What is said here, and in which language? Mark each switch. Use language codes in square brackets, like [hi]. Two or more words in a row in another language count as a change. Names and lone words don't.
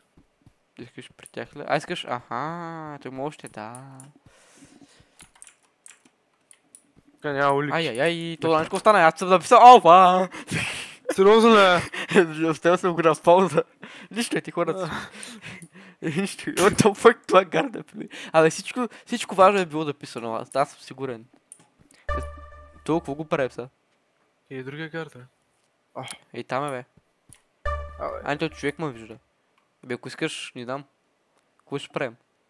[bg] Искаш при тях ли? Искаш? Аха, той може още, да. Тука няма улики. Ай, това нещо остана, аз съм написал алфа! Сериозно ли? Оставя съм го на пауза. Нищо е ти хората. Нищо. [en] What the fuck, [bg] това гарда, бе. Абе, всичко важно е било написано, аз съм сигурен. Толкова го правим сега. И другия гарда. Ей, там е, бе. Той човек ме вижда. Бе, ако искаш, ни дам. Какво ще правим?